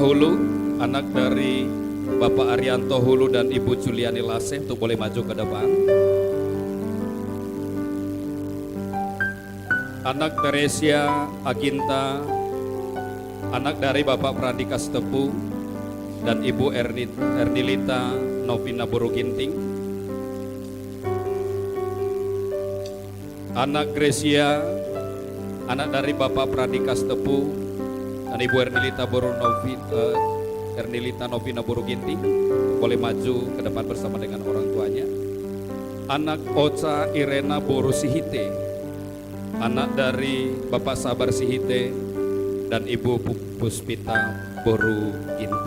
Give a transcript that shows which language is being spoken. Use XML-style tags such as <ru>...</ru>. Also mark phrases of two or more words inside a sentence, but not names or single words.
<id>Hulu, anak dari Bapak Arianto Hulu dan Ibu Juliani Lase, untuk boleh maju ke depan. Anak Teresia Aginta, anak dari Bapak Pradika Stepu dan Ibu Ernilita Novina Buruginting. Anak Gracia, anak dari Bapak Pradika Stepu dan Ibu Ernilita Novina Buruginting, boleh maju ke depan bersama dengan orang tuanya. Anak Ocha Irena Boru Sihite, anak dari Bapak Sabar Sihite dan Ibu Puspita Boru Ginting.</id>